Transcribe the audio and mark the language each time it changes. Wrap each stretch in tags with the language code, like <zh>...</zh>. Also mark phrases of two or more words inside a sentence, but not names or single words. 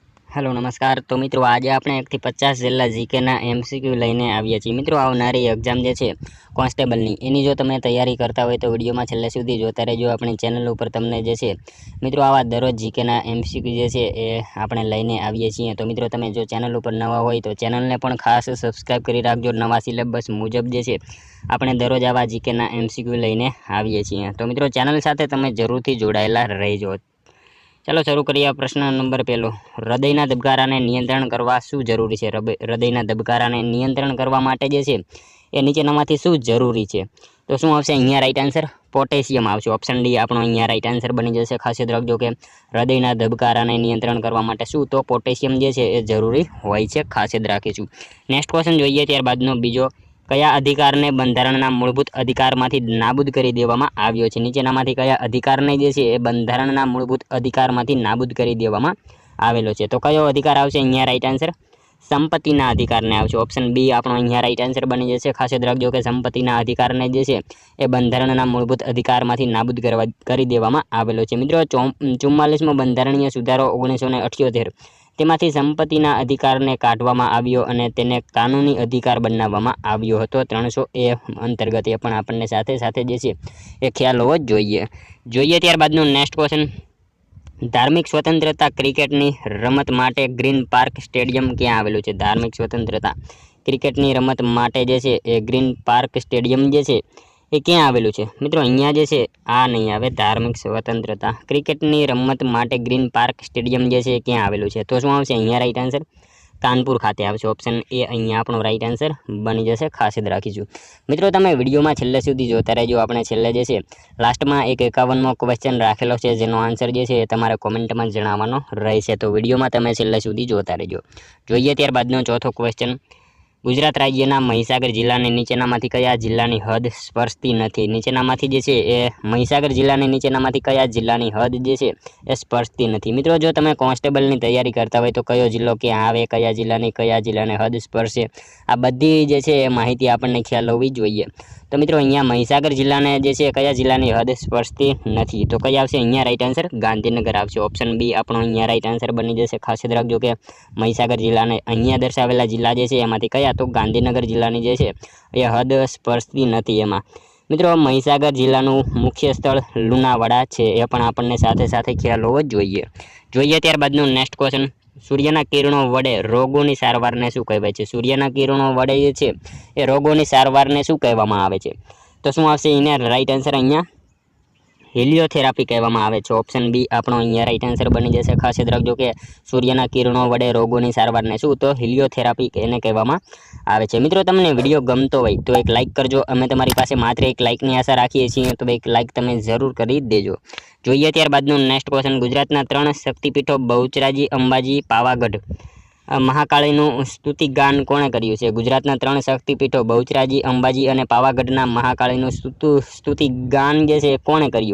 <gu>હેલો નમસ્કાર। તો મિત્રો આજ આપણે 1 થી 50 જેટલા જીકેના એમસીક્યુ લઈને આવ્યા છીએ। મિત્રો આવનારી એક્ઝામ જે છે કોન્સ્ટેબલની એની જો તમે તૈયારી કરતા હોય તો વિડીયોમાં છેલ્લે સુધી જોતા રહેજો। આપણી ચેનલ ઉપર તમને જે છે મિત્રો આવા દરરોજ જીકેના એમસીક્યુ જે છે એ આપણે લઈને આવીએ છીએ। તો મિત્રો તમે જો ચેનલ ઉપર નવા હોય તો ચેનલને પણ ખાસ સબસ્ક્રાઇબ કરી રાખજો। નવા સિલેબસ મુજબ જે છે આપણે દરરોજ આવા જીકેના એમસીક્યુ લઈને આવીએ છીએ। તો મિત્રો ચેનલ સાથે તમે જરૂરથી જોડાયેલા રહેજો। ચલો શરૂ કરીએ। પ્રશ્ન નંબર પહેલો, હૃદયના ધબકારાને નિયંત્રણ કરવા શું જરૂરી છે? હૃદયના ધબકારાને નિયંત્રણ કરવા માટે જે છે એ નીચેનામાંથી શું જરૂરી છે? તો શું આવશે અહીંયા</gu> <en>right answer?</en> <gu>પોટેશિયમ આવશે।</gu> <en>option D</en> <gu>આપણો અહીંયા</gu> <en>right answer</en> <gu>બની જશે। ખાસ યાદ રાખજો કે હૃદયના ધબકારાને નિયંત્રણ કરવા માટે શું તો પોટેશિયમ જે છે એ જરૂરી હોય છે। ખાસ યાદ રાખીશું।</gu> <en>next question</en> <gu>જોઈએ। ત્યારબાદનો બીજો, કયા અધિકારને બંધારણના મૂળભૂત અધિકારમાંથી નાબૂદ કરી દેવામાં આવ્યો છે? નીચેનામાંથી કયા અધિકારને જે છે એ બંધારણના મૂળભૂત અધિકારમાંથી નાબૂદ કરી દેવામાં આવેલો છે? તો કયો અધિકાર આવશે અહીંયા</gu> <en>right answer?</en> <gu>સંપત્તિના અધિકારને આવશે।</gu> <en>option B</en> <gu>આપણો અહીંયા</gu> <en>right answer</en> <gu>બની જશે। ખાસ યાદ રાખજો કે સંપત્તિના અધિકારને જે છે એ બંધારણના મૂળભૂત અધિકારમાંથી નાબૂદ કરી દેવામાં આવેલો છે। મિત્રો 44મો બંધારણીય સુધારો 1978 તેમાંથી સંપત્તિના અધિકારને કાઢવામાં આવ્યો અને તેને કાનૂની અધિકાર બનાવવામાં આવ્યો હતો। 300A અંતર્ગત એ પણ આપણને સાથે સાથે જે છે એ ખ્યાલ હોવો જોઈએ। ત્યારબાદનો</gu> <en>next question,</en> <gu>ધાર્મિક સ્વતંત્રતા ક્રિકેટની રમત માટે ગ્રીન પાર્ક સ્ટેડિયમ ક્યાં આવેલું છે? ધાર્મિક સ્વતંત્રતા ક્રિકેટની રમત માટે જે છે એ ગ્રીન પાર્ક સ્ટેડિયમ જે છે એ ક્યાં આવેલું છે? મિત્રો અહીંયા જે છે આ નહીં આવે। ધાર્મિક સ્વતંત્રતા ક્રિકેટની રમત માટે ગ્રીન પાર્ક સ્ટેડિયમ જે છે ક્યાં આવેલું છે? તો શું આવશે અહીંયા</gu> <en>right answer?</en> <gu>કાનપુર ખાતે આવશે।</gu> <en>option A</en> <gu>અહીંયા આપણો</gu> <en>right answer</en> <gu>બની જશે। ખાસ યાદ રાખીશું। મિત્રો તમે વિડિયોમાં છેલ્લે સુધી જોતા રહેજો। આપણે છેલ્લે જે છે લાસ્ટમાં એક 51મો ક્વેશ્ચન રાખેલો છે જેનો આંસર જે છે તમારે કોમેન્ટમાં જણાવવાનો રહેશે। તો વિડિયોમાં તમે છેલ્લે સુધી જોતા રહેજો। જોઈએ ત્યારબાદનો ચોથો ક્વેશ્ચન, ગુજરાત રાજ્યના મહીસાગર જિલ્લાને નીચેનામાંથી કયા જિલ્લાની હદ સ્પર્શતી નથી? નીચેનામાંથી જે છે એ મહીસાગર જિલ્લાને નીચેનામાંથી કયા જિલ્લાની હદ જે છે એ સ્પર્શતી નથી? મિત્રો જો તમે કોન્સ્ટેબલની તૈયારી કરતા હોય તો કયો જિલ્લો ક્યાં આવે, કયા જિલ્લાને હદ સ્પર્શે, આ બધી જે છે એ માહિતી આપણને ખ્યાલ હોવી જોઈએ। તો મિત્રો અહીંયા મહીસાગર જિલ્લાને જે છે કયા જિલ્લાની હદ સ્પર્શતી નથી? તો કઈ આવશે અહીંયા</gu> <en>right answer?</en> <gu>ગાંધીનગર આવશે।</gu> <en>option B</en> <gu>આપણો અહીંયા</gu> <en>right answer</en> <gu>બની જશે। ખાસ યાદ રાખજો કે મહીસાગર જિલ્લાને અહીંયા દર્શાવેલા જિલ્લા જે છે એમાંથી કયા તો ગાંધીનગર જિલ્લાની જે છે એ હદ સ્પર્શતી નથી। એમાં મિત્રો મહીસાગર જિલ્લાનું મુખ્ય સ્થળ લુણાવાડા છે એ પણ આપણને સાથે સાથે ખ્યાલ હોવો જોઈએ। ત્યારબાદનો</gu> <en>next question,</en> <gu>સૂર્યના કિરણો વડે રોગોની સારવારને શું કહેવાય છે? સૂર્યના કિરણો વડે જે છે એ રોગોની સારવારને શું કહેવામાં આવે છે? તો શું આવશે એના</gu> <en>right answer?</en> <gu>અહીંયા હેલિયોથેરાપી કહેવામાં આવે છે।</gu> <en>option B</en> <gu>આપણો અહીંયા</gu> <en>right answer</en> <gu>બની જશે। ખાસ યાદ રાખજો કે સૂર્યના કિરણો વડે રોગોની સારવારને શું તો હેલિયોથેરાપી એને કહેવામાં આવે છે। મિત્રો તમને વિડિયો ગમતો હોય તો એક લાઇક કરજો। અમે તમારી પાસે માત્ર એક લાઇકની આશા રાખીએ છીએ તો એક લાઇક તમે જરૂર કરી દેજો। જોઈએ ત્યારબાદનો</gu> <en>next question,</en> <gu>ગુજરાતના 3 શક્તિપીઠો બહુચરાજી, અંબાજી, પાવાગઢ મહાકાળીનું સ્તુતિગાન કોણે કર્યું છે? ગુજરાતના 3 શક્તિપીઠો બહુચરાજી, અંબાજી અને પાવાગઢના મહાકાળીનું સ્તુતિગાન જે છે કોણે કર્યું?</gu>